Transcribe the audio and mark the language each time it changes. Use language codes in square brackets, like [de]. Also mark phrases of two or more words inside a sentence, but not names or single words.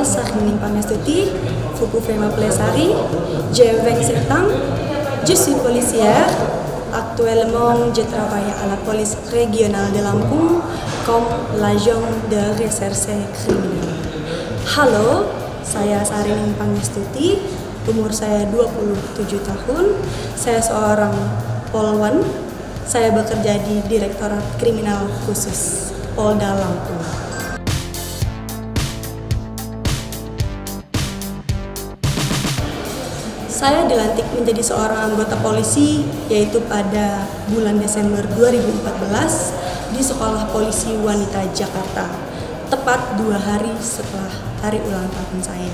[fr] Sarinin Pangestuti, Fuku Fema Plesari, je 27 ans, je suis policière. Actuellement, je travaille à la police régionale de Lampung comme l'agent de recherche criminelle. [id] Halo, saya Sarinin Pangestuti, umur saya 27 tahun, saya seorang Polwan, saya bekerja di Direktorat Kriminal Khusus Polda Lampung. Saya dilantik menjadi seorang anggota polisi yaitu pada bulan Desember 2014 di Sekolah Polisi Wanita Jakarta, tepat 2 hari setelah hari ulang tahun saya.